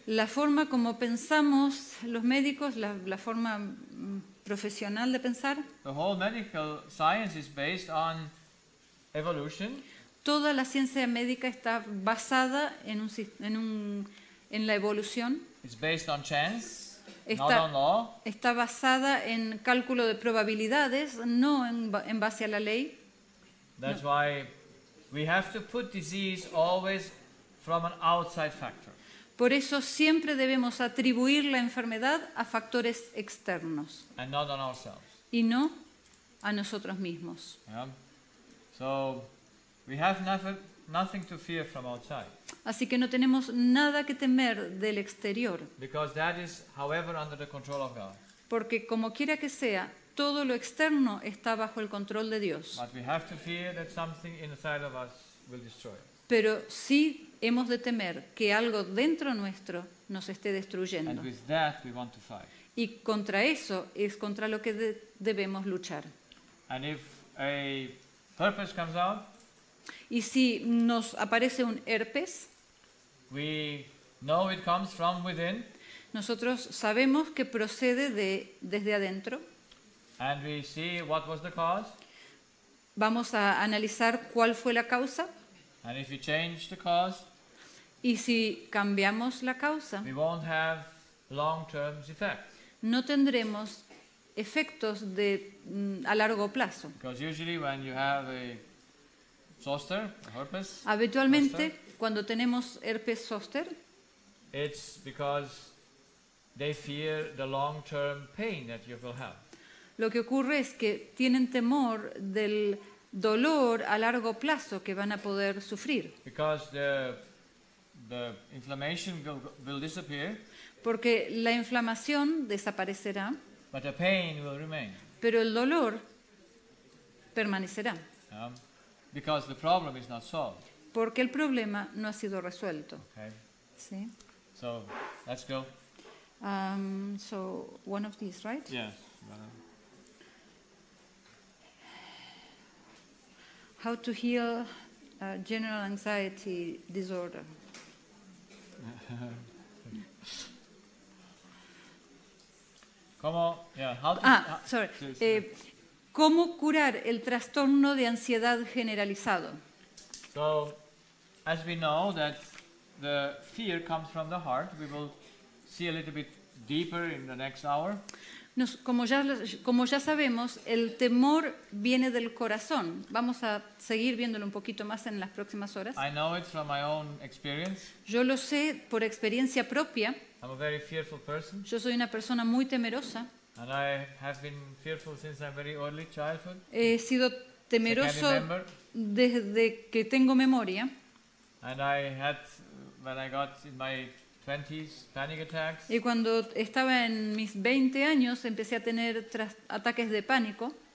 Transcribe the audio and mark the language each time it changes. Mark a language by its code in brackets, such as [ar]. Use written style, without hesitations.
[es] La forma como pensamos los médicos, la forma profesional de pensar, [en] the whole medical science is based on evolution, [es] toda la ciencia médica está basada en la evolución, [en] it's based on chance, not [es] está, [en] on law, [es] está basada en cálculo de probabilidades, no en base a la ley. [en] that's why we have to put disease always from an outside factor. [es] Por eso siempre debemos atribuir la enfermedad a factores externos [en] And not on ourselves. [es] y no a nosotros mismos. [en] Yeah? So we have nothing to fear from outside, [es] Así que no tenemos nada que temer del exterior, [en] because that is, however, under the control of God. [es] porque como quiera que sea, todo lo externo está bajo el control de Dios. [en] But we have to fear that something inside of us will destroy it. [es] Pero sí hemos de temer que algo dentro nuestro nos esté [en] And [es] destruyendo. [en] with that we want to fight. [es] Y contra eso es contra lo que debemos luchar. [en] And if a herpes comes out, [es] Y si nos aparece un herpes, [en] we know it comes from within, [es] nosotros sabemos que procede desde adentro. [en] and we see what was the cause. [es] Vamos a analizar cuál fue la causa. [en] And if you change the cause, [es] Y si cambiamos la causa, [en] we won't have long-term effects. [es] no tendremos efectos a largo plazo. [en] Because usually when you have a zoster, a herpes, [es] Habitualmente, cuando tenemos herpes zóster, [en] it's because they fear the long-term pain that you will have. [es] lo que ocurre es que tienen temor del dolor a largo plazo que van a poder sufrir, [en] Because the inflammation will disappear, [es] porque la inflamación desaparecerá, [en] but the pain will remain. [es] pero el dolor permanecerá, [en] because the problem is not solved. [es] porque el problema no ha sido resuelto. [en] Okay, [es] ¿Sí? [en] so let's go. So one of these, right? Yes. How to heal general anxiety disorder. [es] ¿Cómo? [en] Yeah, how to, Sorry. please. [es] ¿Cómo curar el trastorno de ansiedad generalizado? [en] So, as we know that the fear comes from the heart, we will see a little bit deeper in the next hour. [es] Como ya sabemos, el temor viene del corazón. Vamos a seguir viéndolo un poquito más en las próximas horas. [en] I know it from my own experience. [es] Yo lo sé por experiencia propia. [en] I'm a very fearful person, [es] Yo soy una persona muy temerosa. [en] and I have been fearful since I'm very early childhood. [es] He sido temeroso [en] remember. [es] desde que tengo memoria. [en] And I had, when I got in my 20s, panic attacks. [es] Y cuando estaba en mis 20 años empecé a tener ataques de pánico.